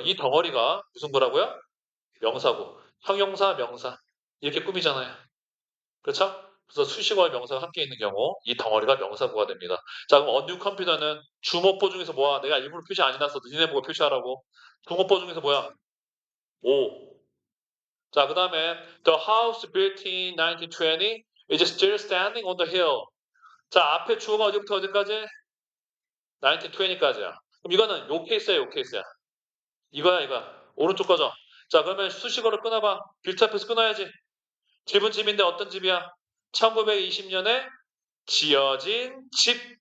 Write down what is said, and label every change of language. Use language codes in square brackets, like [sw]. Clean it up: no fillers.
[ko] 이 덩어리가 무슨 거라고요? 명사구. 형용사, 명사. 이렇게 꾸미잖아요. 그렇죠? 그래서 수식어와 명사가 함께 있는 경우 이 덩어리가 명사구가 됩니다. 자, 그럼 언뉴 컴퓨터는 주목보 중에서 뭐야? 내가 일부러 표시 안 해놨어. 니네 보고 표시하라고. 주목보 중에서 뭐야? 오. 자, 그 다음에 [en] The house built in 1920 is still standing on the hill. [ko] 자, 앞에 주어가 어디부터 어디까지? 1920까지야. 그럼 이거는 요 케이스야, 요 케이스야. 이거야, 이거야. 오른쪽 거죠. 자, 그러면 수식어를 끊어봐. 빌트 앞에서 끊어야지. 집은 집인데 어떤 집이야? 1920년에 지어진 집.